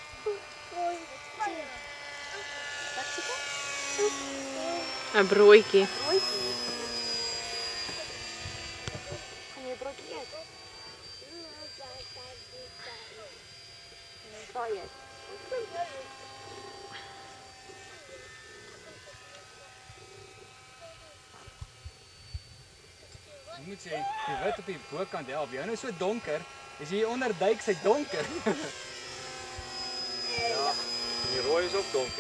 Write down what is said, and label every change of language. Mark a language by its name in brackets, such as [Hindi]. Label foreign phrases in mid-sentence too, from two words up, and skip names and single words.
[Dutch] Wat zie je? Een broodje. Broodje. Gaan je broodje eten? Ga je? [Afrikaans] Ek moet sê, die wit op die bokant help. Jou nou so donker, is hier onder duik sy donker. Ja, die rooi is ook donker.